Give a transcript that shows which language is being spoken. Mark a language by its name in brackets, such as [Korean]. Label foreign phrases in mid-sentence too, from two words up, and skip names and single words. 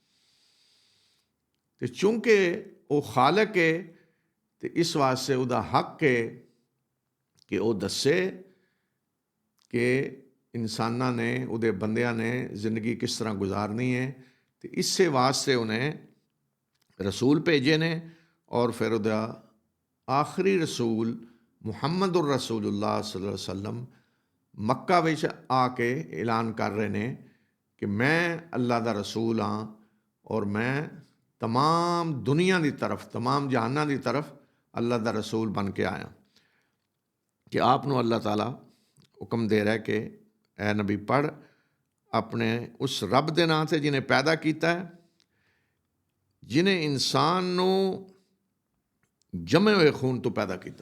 [Punjabi] ਤੇ ਚूंकि ਉਹ ਖਾਲਕ ਹੈ, ਤੇ ਇਸ ਵਾਸਤੇ ਉਹਦਾ ਹੱਕ ਹੈ ਕਿ ਉਹ ਦੱਸੇ ਕਿ ਇਨਸਾਨਾਂ ਨੇ, ਉਹਦੇ ਬੰਦਿਆਂ ਨੇ ਜ਼ਿੰਦਗੀ ਕਿਸ ਤਰ੍ਹਾਂ ਗੁਜ਼ਾਰਨੀ ਹੈ। ਤੇ ਇਸੇ ਵਾਸਤੇ ਉਹਨੇ ਰਸੂਲ ਭੇਜੇ ਨੇ, ਔਰ ਫਿਰ ਉਹਦਾ ਆਖਰੀ ਰਸੂਲ [Arabic] محمد رسول الله صلى الله عليه وسلم [Punjabi] ਮੱਕਾ ਵਿੱਚ ਆ ਕੇ ਐਲਾਨ ਕਰ ਰਹੇ ਨੇ ਕਿ ਮੈਂ ਅੱਲਾ ਦਾ ਰਸੂਲ ਹਾਂ, ਔਰ ਮੈਂ तमाम ਦੁਨੀਆ ਦੀ ਤਰਫ, तमाम ਜਹਾਨਾਂ ਦੀ ਤਰਫ ਅੱਲਾ ਦਾ ਰਸੂਲ ਬਣ ਕੇ ਆਇਆ। ਕਿ ਆਪ ਨੂੰ ਅੱਲਾਹ ਤਾਲਾ ਹੁਕਮ ਦੇ ਰਿਹਾ ਕਿ ਐ ਨਬੀ ਪੜ੍ਹ ਆਪਣੇ ਉਸ ਰੱਬ ਦੇ ਨਾਂ 'ਤੇ ਜਿਹਨੇ ਪੈਦਾ ਕੀਤਾ ਹੈ, ਜਿਹਨੇ ਇਨਸਾਨ ਨੂੰ ਜਮੇ ਹੋਏ ਖੂਨ ਤੋਂ ਪੈਦਾ ਕੀਤਾ।